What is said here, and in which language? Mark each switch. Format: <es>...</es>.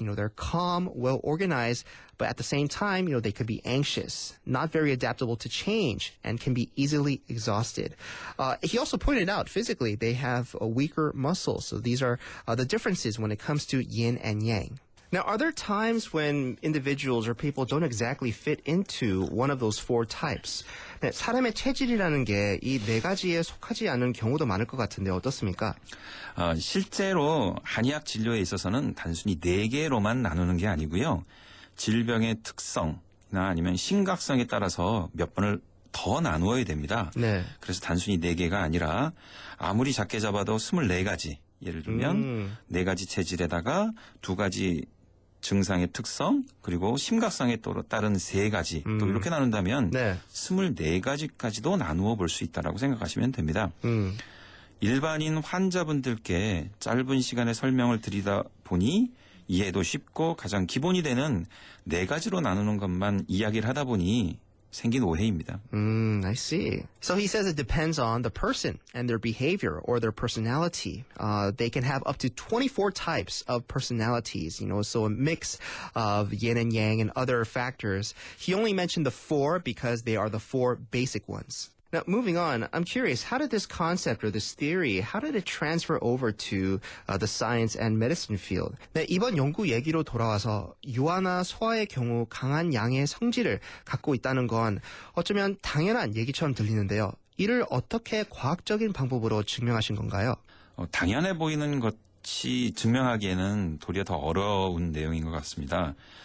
<en>They're calm, well organized, but at the same time, they could be anxious, not very adaptable to change, and can be easily exhausted. He also pointed out physically they have weaker muscles. So these are the differences when it comes to yin and yang. Now, are there times when individuals or people don't exactly fit into one of those four types?</en> <ko>네, 사람의 체질이라는 게 이 네 가지에 속하지 않은 경우도 많을 것 같은데 어떻습니까? 실제로 한의학 진료에 있어서는 단순히 네 개로만 나누는 게 아니고요. 질병의 특성이나 아니면 심각성에 따라서 몇 번을 더 나누어야 됩니다. 네. 그래서 단순히 네 개가 아니라 아무리 작게 잡아도 24가지. 예를 들면 네 가지 체질에다가 두 가지 증상의 특성 그리고 심각성에 따른 세 가지 또 이렇게 나눈다면 네. 24가지까지도 나누어 볼 수 있다라고 생각하시면 됩니다. 일반인 환자분들께 짧은 시간에 설명을 드리다 보니 이해도 쉽고 가장 기본이 되는 네 가지로 나누는 것만 이야기를 하다 보니 생긴 오해입니다.</ko> <en>I see. So he says it depends on the person and their behavior or their personality. They can have up to 24 types of personalities, so a mix of yin and yang and other factors. He only mentioned the four because they are the four basic ones. Now, moving on, I'm curious, how did this concept or this theory, how did it transfer over to the science and medicine field?</en> <ko>네, 이번 연구 얘기로 돌아와서 유아나 소아의 경우 강한 양의 성질을 갖고 있다는 건 어쩌면 당연한 얘기처럼 들리는데요. 이를 어떻게 과학적인 방법으로 증명하신 건가요? 당연해 보이는 것이 증명하기에는 도리어 더 어려운 내용인 것 같습니다.</ko>